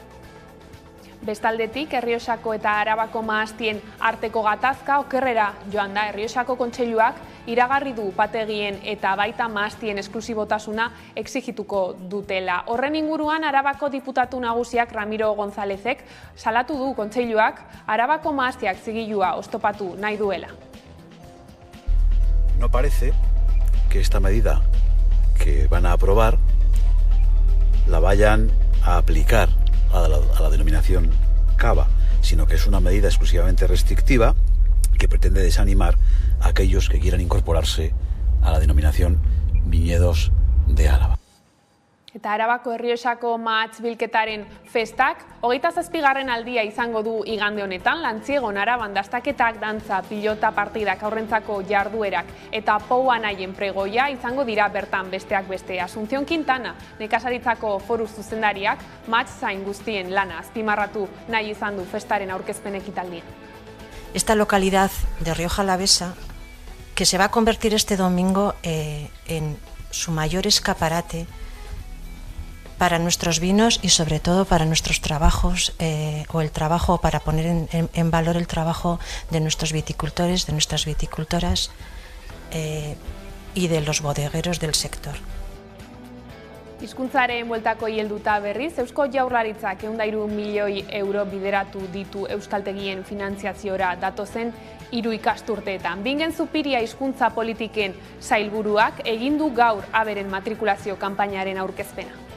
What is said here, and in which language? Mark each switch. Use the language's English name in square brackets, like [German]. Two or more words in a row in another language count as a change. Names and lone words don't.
[Basque] Bestaldetik, Errioxako eta Arabako mahastien arteko gatazka okerrera joan da. Errioxako kontseiluak iragarri du upategien eta baita mahastien esklusibotasuna exigituko dutela. Horren inguruan, Arabako diputatu nagusiak Ramiro Gonzálezek salatu du kontseiluak Arabako mahastiak zigilua oztopatu nahi duela. [Spanish] No parece que esta medida que van a aprobar la vayan a aplicar a la denominación cava, sino que es una medida exclusivamente restrictiva que pretende desanimar a aquellos que quieran incorporarse a la denominación viñedos de Álava. [Basque] Eta Arabako Errioxako mahatz bilketaren festak 27. aldia izango du igande honetan. Lantziegon Araban dastaketak, dantza, pilota partidak, aurrentzako jarduerak eta poua nahien pregoia izango dira bertan besteak beste. Asunción Quintana, nekazaritzako foru zuzendariak, mahatz zain guztien lana azpimarratu nahi izan du festaren aurkezpen ekitaldian. [Spanish] Esta localidad de Rioja Alavesa, que se va a convertir este domingo en su mayor escaparate para nuestros vinos y sobre todo para nuestros trabajos o el trabajo, para poner en valor el trabajo de nuestros viticultores, de nuestras viticultoras y de los bodegueros del sector. [Basque] Hizkuntzaren bueltako helduta berriz, Eusko Jaurlaritzak 103 milioi euro bideratu ditu euskaltegien finantziaziora datozen 3 ikasturteetan. Bingen Zupiria hizkuntza politiken sailburuak egin du gaur aberen matrikulazio kanpainaren aurkezpena.